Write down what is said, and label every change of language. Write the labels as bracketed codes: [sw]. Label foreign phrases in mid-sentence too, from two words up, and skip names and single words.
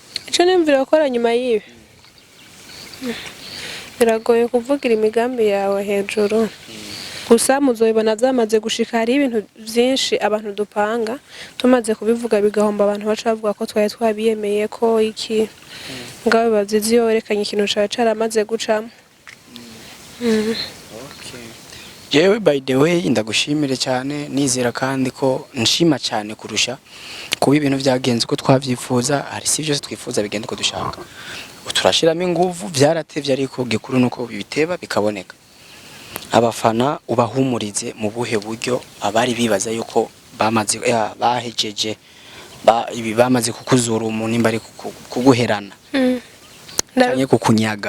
[rn] ico nemvira gukora nyuma yibi biragoye kuvugira imigambi yawe hejuru gusa muzoyibona byamaze gushika hari ibintu byinshi abantu dupanga tumaze kubivuga bigahomba abantu baca bavuga ko twaye twabiyemeye ko iki ngabe bazizi yorekanye ikintu cawe caramaze gucamo jewe [en] by the way [rn] ndagushimire cyane nizera kandi ko nshima cyane kurusha kuba ibintu byagenze uko twavyifuza hari si byose twifuza bigenda uko dushaka turashiramo inguvu byaratevye ariko gikuru nuko bibiteba bikaboneka abafana ubahumurize mu buhe buryo abari bibaza yuko bamaze bahejeje ibi bamaze kukuzura umuntu imba ari kuguherana cyane kukunyaga